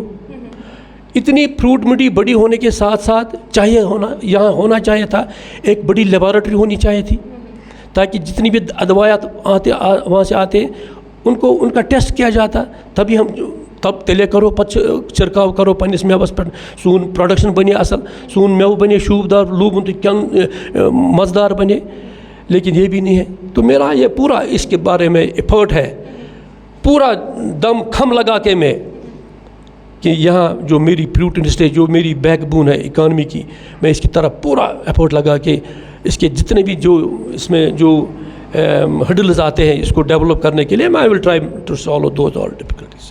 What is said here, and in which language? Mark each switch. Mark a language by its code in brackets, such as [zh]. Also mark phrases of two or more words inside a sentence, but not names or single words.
[ur] اتنی فروٹ منڈی بڑی ہونے کے ساتھ ساتھ یہاں ہونا چاہیے تھا ایک بڑی لیبارٹری ہونی چاہیے تھی, تاکہ جتنی بھی ادویات وہاں سے آتے ان کا ٹیسٹ کیا جاتا, تبھی ہم [ks] تب تیلے کرو پتہ چھرکاو کرو پنس میوس پہ, سون پروڈکشن بنے اصل, سون میو بنے شوبدار, لوبن تو کن مزدار بنے, [ur] لیکن یہ بھی نہیں ہے. تو میرا یہ پورا اس کے بارے میں ایفرٹ ہے, پورا دم کھم لگا کے میں, کہ یہاں جو میری فروٹ انڈسٹری, جو میری [en] backbone [ur] ہے اکانومی کی, میں اس کی طرف پورا ایفرٹ لگا کے اس کے جتنے بھی جو اس میں جو ہڈلز آتے ہیں اس کو ڈیولپ کرنے کے لیے, میں [en] I will try to solve those all difficulties.